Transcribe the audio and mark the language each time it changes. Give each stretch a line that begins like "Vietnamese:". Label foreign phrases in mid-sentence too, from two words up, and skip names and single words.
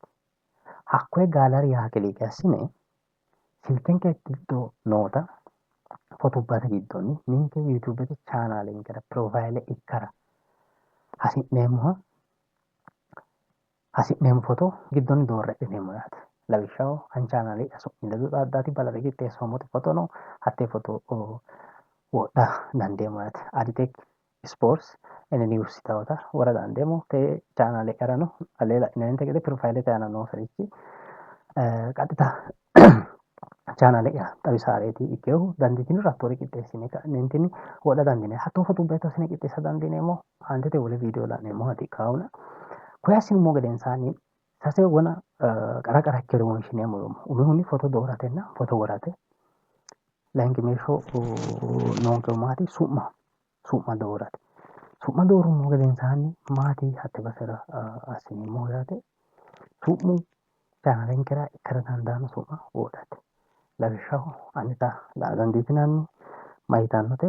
Sidamo: Hakkoye gaalariyaa kiliike assine silkenke giddo noota fotubbate giddonni ninke yuutubete chaanalenkera profaile ikkara hasi'neemmo foto giddonni doorre adhineemmo yaate. Lawishshaho ani chaanale'ya su'mi ledo xaaddaati balare qixxeessoommoti foto no. Hattee foto wodha dandeemmo yaate. Aditek sports and news yitawota wora dandeemmo. Te chaanale'yarano allee la'ininte gede profailete aana nooserichi qaxita chaanale'ya xawisaareeti ikkeehu dandiitiniro hattoore qixxeessine ka'neentinni wodha dandiineemmo. Hattoo fotubbeeto assine qixxeessa dandiineemmo. Aantete wole viidiyoo la'neemmo hati kaawuna. Koye assinummo gedensaanni sase wona qara qara ikkeyore wonshineemmo yoommo. Umihunni foto dooratenna foto worate. Layinki meeshsho noonkehu maati? Su'ma doorate. Su'ma doorummo gedensaanni maati hatte basera assineemmohu yaate. Su'mu chaanalenkera ikkara dandaanno su'ma wodhate. Lawishshaho anita la'a dandiitinanni ma yitannote?